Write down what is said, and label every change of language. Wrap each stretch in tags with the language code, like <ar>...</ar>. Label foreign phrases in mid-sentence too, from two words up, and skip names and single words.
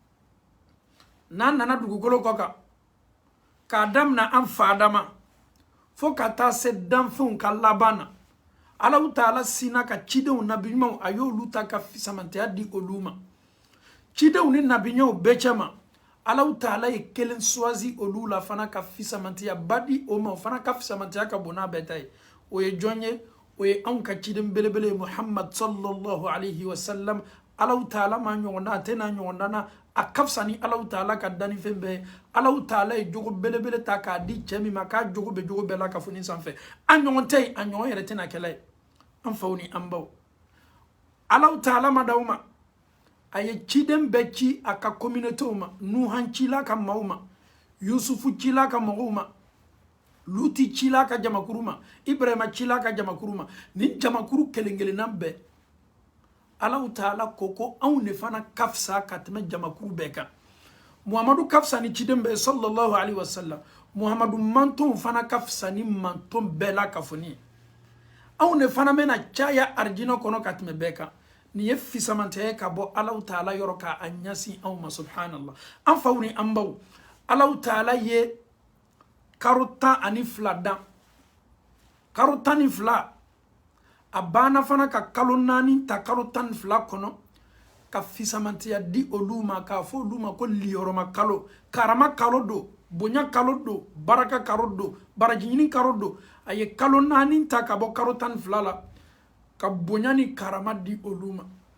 <bm>n'a nana dugukolo kɔ kan k'a damina an fa Adama fo ka taa se danfɛnw ka laban na Allahu Ta'ala sina ka cidenw nabiɲumanw a y'olu ta ka fisamantiya di olu ma cidenw ni nabiɲumanw bɛɛ cɛ ma Allahu Ta'ala ye kelen choisi olu la fana ka fisamantiya badi o ma o fana ka fisamantiya ka bon n'a bɛɛ ta ye o ye jɔn ye o ye anw ka ciden belebele Muhammad</bm> <ar>صلى الله عليه وسلم</ar> <bm>Allahu Ta'ala ma ɲɔgɔn na a tɛ na ɲɔgɔn na a ka fisa ni Allahu Ta'ala ka dannifɛn bɛɛ ye Allahu Ta'ala ye jogo belebele ta k'a di cɛ min ma k'a jogo bɛ jogo bɛɛ la ka foni sanfɛ a ɲɔgɔn tɛ yen a ɲɔgɔn yɛrɛ tɛna kɛla ye an faw ni an baw Allahu Ta'ala ma d'aw ma a ye ciden bɛɛ ci a ka communautéw ma Nuhan cila ka maaw ma Yusufu cila ka mɔgɔw ma Luti cila ka jamakuru ma Ibrahima cila ka jamakuru ma ni jamakuru kelen-kelenna bɛɛ Allahu Ta'ala ko anw ne fana kafsa ka tɛmɛ jamakuru bɛɛ kan Muhammadu kafsa ni ciden bɛɛ</bm> <ar>صلى الله عليه وسلم</ar> <bm>Muhammadu manton fana kafsa ni manton bɛɛ la kafoni anw ne fana bɛna caya arjina kɔnɔ ka tɛmɛ bɛɛ kan ni ye fisamantiya ka bɔ Allahu Ta'ala yɔrɔ ka a ɲɛsin anw ma subhanallah an faw ni an baw Allahu Ta'ala ye karo 12 dan karo 12 a banna fana ka kalo 4 ta kalo 12 kɔnɔ ka fisamantiya di olu ma k'a fɔ olu ma ko liyoroma kalo karama kalo do bonya kalo do baraka kalo do barajiɲini kalo do a ye kalo 4 ta ka bɔ kalo 12 la ka bonya ni karama di olu ma</bm>